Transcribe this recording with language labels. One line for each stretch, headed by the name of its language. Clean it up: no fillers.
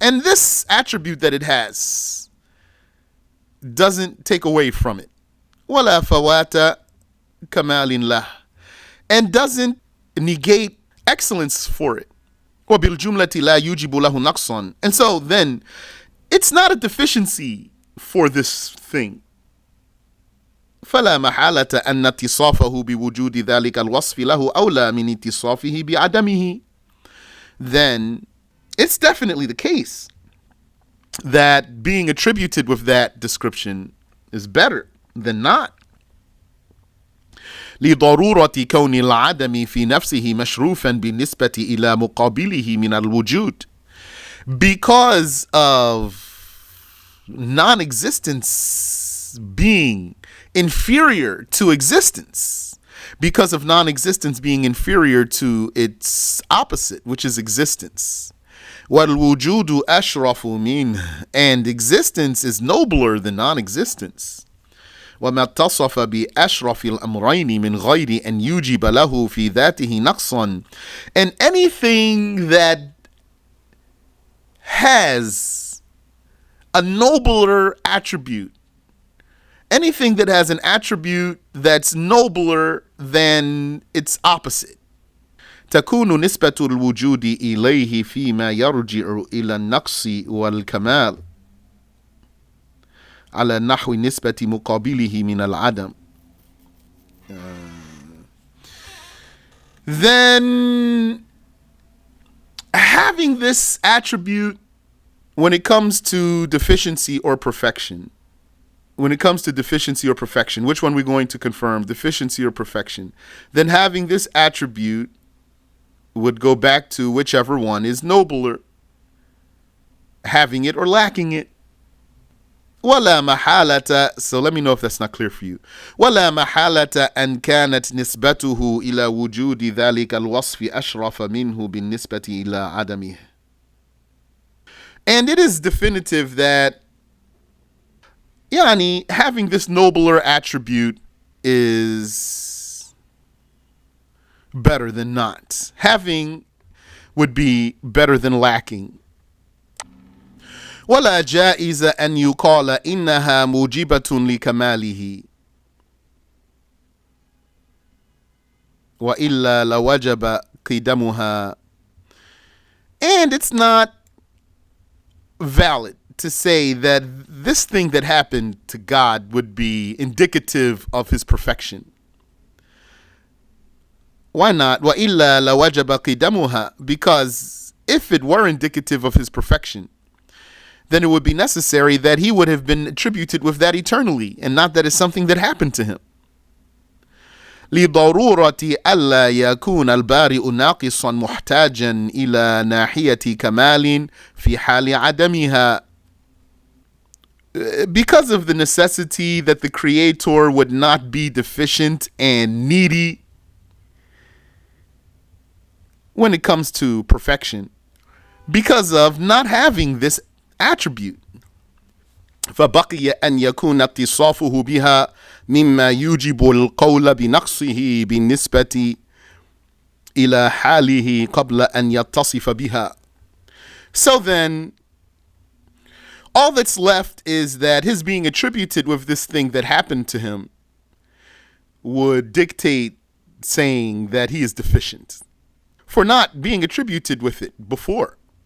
English: And this attribute that it has doesn't take away from it.
Arabic: وَلَا فَوَاتَ كَمَالٍ لَهِ.
English: And doesn't negate excellence for it.
Arabic: وَبِالْجُمْلَةِ لَا يُوجِبُ لَهُ نَقْصًا.
English: And so then, it's not a deficiency for this thing.
Arabic: فلا محالة أن اتصافه بوجود ذلك الوصف له أولى من اتصافه بعدمه.
English: Then it's definitely the case that being attributed with that description is better than not.
Arabic: لضرورة كون العدم في نفسه مشروفا بالنسبة إلى مقابله من الوجود.
English: Because of non-existence being inferior to existence. Because of non-existence being inferior to its opposite, which is existence.
Arabic: وَالْوُجُودُ أَشْرَفُ مِنْهُ.
English: And existence is nobler than non-existence.
Arabic: وَمَا اتصف بأشرف الأمرين من غير أن يوجب له في ذاته نقصا.
English: And anything that has a nobler attribute, anything that has an attribute that's nobler than its opposite,
Arabic: تكون نسبة الوجود إليه فيما يرجع إلى النقص والكمال على نحو نسبة مقابله من العدم.
English: Then having this attribute when it comes to deficiency or perfection, which one we're going to confirm, deficiency or perfection, then having this attribute would go back to whichever one is nobler, having it or lacking it.
Arabic: ولا محالة.
English: So let me know if that's not clear for you.
Arabic: ولا محالة أن كانت نسبته إلى وجود ذلك الوصف أشرف منه بالنسبة إلى عدمه.
English: And it is definitive that having this nobler attribute is better than not. Having would be better than lacking.
Arabic: ولا جائز أن يقال إنها موجبة لكماله وإلا لوجب قدمها.
English: And it's not valid to say that this thing that happened to God would be indicative of his perfection. Why not?
Arabic: وَإِلَّا لَوَجَبَ قِدَمُهَا.
English: Because if it were indicative of his perfection, then it would be necessary that he would have been attributed with that eternally, and not that it's something that happened to him.
Arabic: لضرورة ألا يكون البارئ ناقصا محتاجا إلى ناحية كمال في حال عدمها.
English: Because of the necessity that the Creator would not be deficient and needy when it comes to perfection, because of not having this attribute.
Arabic: فبقي أن يكون اتصافه بها مما يوجب القول بنقصه بالنسبة إلى حاله قبل أن يتصف بها.
English: So then, all that's left is that his being attributed with this thing that happened to him would dictate saying that he is deficient for not being attributed with it before.